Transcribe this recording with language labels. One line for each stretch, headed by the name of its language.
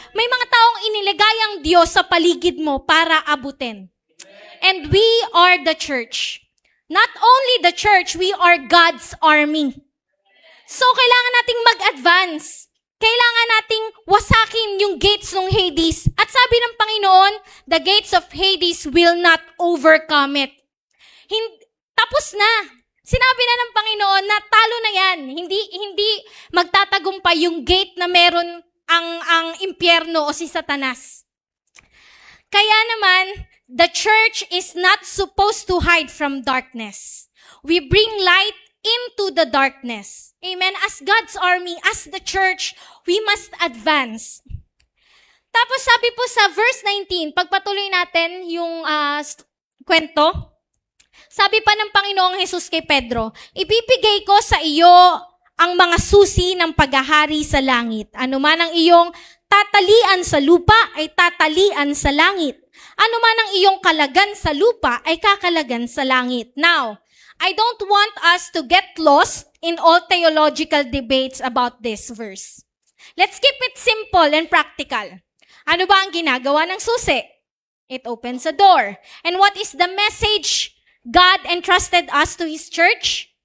Filipino: May mga taong inilagay ang Diyos sa paligid mo para abutin.
English: And we are the church. Not only the church, we are God's army. So,
Filipino: kailangan nating mag-advance. Kailangan nating wasakin yung gates ng Hades. At sabi ng Panginoon,
English: the gates of Hades will not overcome it.
Filipino: Tapos na. Sinabi na ng Panginoon na talo na yan. Hindi magtatagumpay yung gate na meron ang impyerno o si Satanas. Kaya naman,
English: the church is not supposed to hide from darkness. We bring light into the darkness. Amen? As God's army, as the church, we must advance.
Filipino: Tapos sabi po sa verse 19, pagpatuloy natin yung kwento, sabi pa ng Panginoong Jesus kay Pedro, ibibigay ko sa iyo ang mga susi ng paghahari sa langit. Ano man ang iyong tatalian sa lupa ay tatalian sa langit. Ano man ang iyong kalagan sa lupa ay kakalagan sa langit.
English: Now, I don't want us to get lost in all theological debates about this verse. Let's keep it simple and practical.
Filipino: Ano ba ang ginagawa ng susi?
English: It opens a door. And what is the message God entrusted us to His church?